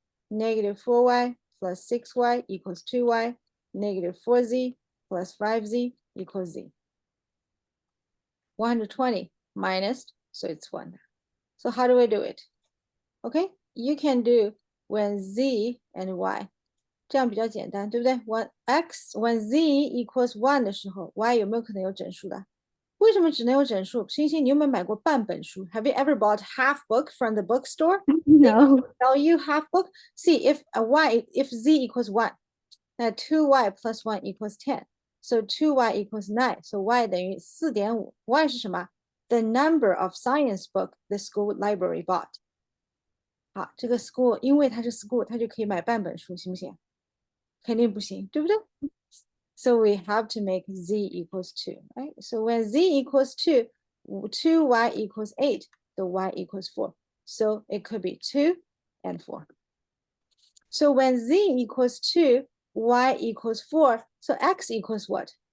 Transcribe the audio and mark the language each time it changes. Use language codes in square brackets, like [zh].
[en] Negative 4y plus 6y equals 2y. Negative 4z plus 5z equals z. 120 minus, so it's 1. So how do I do it? Okay, you can do when z and y. [zh] 这样比较简单，对不对 ？ [en] when z equals 1 [zh] 的时候 ，y 有没有可能有整数的？为什么只能有整数？星星，你有没有买过半本书 [en] ？Have you ever bought half book from the bookstore? No. Tell you half book. See if if z equals 1, now 2y plus 1 equals 10. So 2y equals 9. So y [zh] 等于 [en] 4.5。y [zh] 是什么 [en] ？The number of science book the school library bought. [zh] 好，这个 school 因为它是 school，它就可以买半本书，行不行？肯定不行，对不对？ [en] So we have to make z equals 2, right? So when z equals 2, 2y equals 8, so y equals 4. So it could be 2 and 4. So when z equals 2, y equals 4, so x equals what?